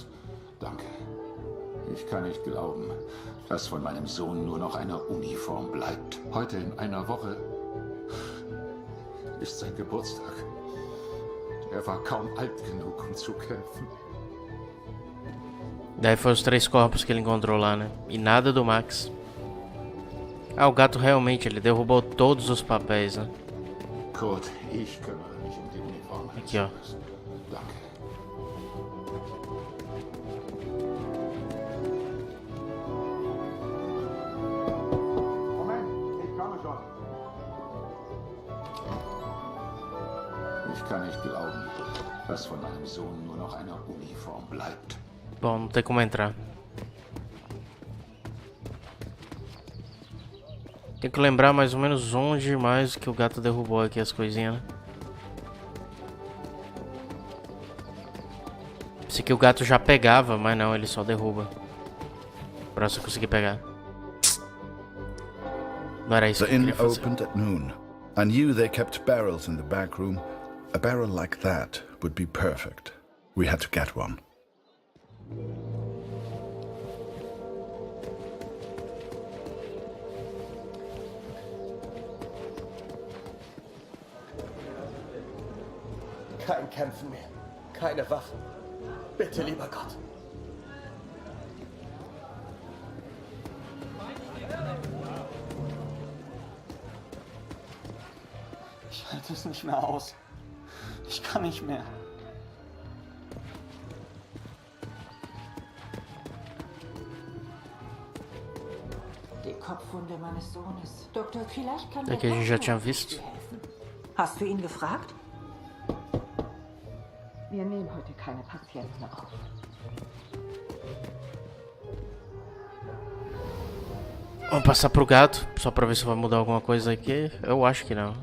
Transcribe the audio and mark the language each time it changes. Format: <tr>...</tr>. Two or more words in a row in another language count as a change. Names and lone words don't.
<de>Danke. Ich kann nicht glauben, dass von meinem Sohn nur noch eine Uniform bleibt. Heute in einer Woche ist sein Geburtstag. Er war kaum alt genug, um zu kämpfen.</de> <pt>Daí foi os 3 corpos que ele encontrou lá, né? E nada do Max. Ah, o gato realmente, ele derrubou todos os papéis, né?</pt> <de>Kurt, ich kümmere mich um die Uniform meines</de> <pt>Aqui, ó.</pt> <de>Sohnes. Danke. Moment, ich komme schon. Ich kann nicht glauben, dass von meinem Sohn nur noch eine Uniform bleibt.</de> <pt>Bom, não tem como entrar. Tem que lembrar mais ou menos onde mais que o gato derrubou aqui as coisinhas, né? Esse aqui o gato já pegava, mas não, ele só derruba. Pra você conseguir pegar. Não era isso</pt> <en>The</en> <pt>que eu</pt> <en>inn</en> <pt>queria fazer.</pt> <en>opened at noon. I knew they kept barrels in the back room. A barrel like that would be perfect. We had to get one.</en> <de>Kein Kämpfen mehr. Keine Waffen. Bitte, lieber Gott. Ich halte es nicht mehr aus. Ich kann nicht mehr. Die Kopfwunde meines Sohnes. Doktor, vielleicht kann</de> <pt>Daqui a gente já tinha visto.</pt> <de>Hast du ihn gefragt? Wir nehmen heute keine Patienten auf.</de> <pt>Vamos passar pro gato, só pra ver se vai mudar alguma coisa aqui. Eu acho que não.</pt>